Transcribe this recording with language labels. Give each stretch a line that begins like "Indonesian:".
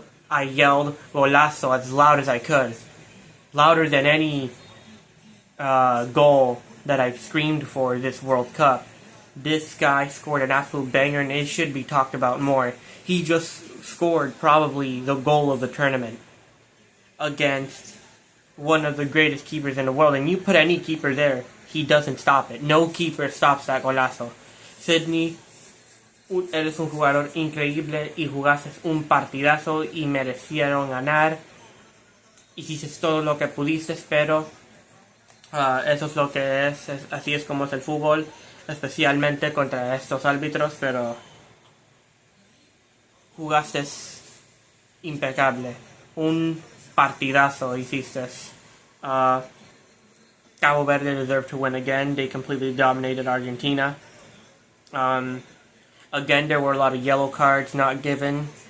English: I yelled golazo as loud as I could. Louder than any goal that I've screamed for this World Cup. This guy scored an absolute banger, and it should be talked about more. He just scored probably the goal of the tournament against one of the greatest keepers in the world. And you put any keeper there, he doesn't stop it. No keeper stops that golazo.
Spanish: Sidney, eres un jugador increíble y jugaste un partidazo y merecieron ganar. Hiciste todo lo que pudiste, pero eso es lo que es. Así es como es el fútbol, especialmente contra estos árbitros, pero jugaste impecable. Un partidazo hiciste.
English: Cabo Verde deserved to win again. They completely dominated Argentina. Again, there were a lot of yellow cards not given.